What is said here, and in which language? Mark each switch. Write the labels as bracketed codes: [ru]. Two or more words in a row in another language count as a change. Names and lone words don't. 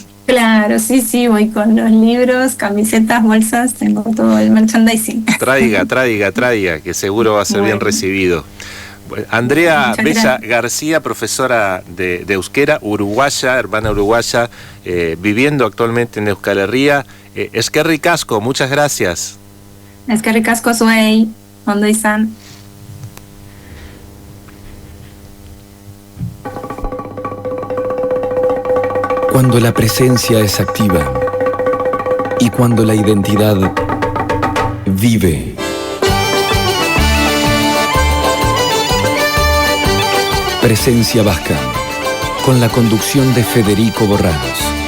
[es] Claro, sí, voy con los libros, camisetas, bolsas, tengo todo el merchandising. Traiga, que seguro va a ser bien recibido. Andrea Bella García, profesora de euskera, uruguaya, hermana uruguaya, viviendo actualmente en Euskal Herria. [eu] Eskerrik asko, [es] muchas gracias. [eu] Eskerrik asko zuei, ondo izan. [es] Cuando la presencia es activa y cuando la identidad vive. Presencia Vasca, con la conducción de Federico Borranos.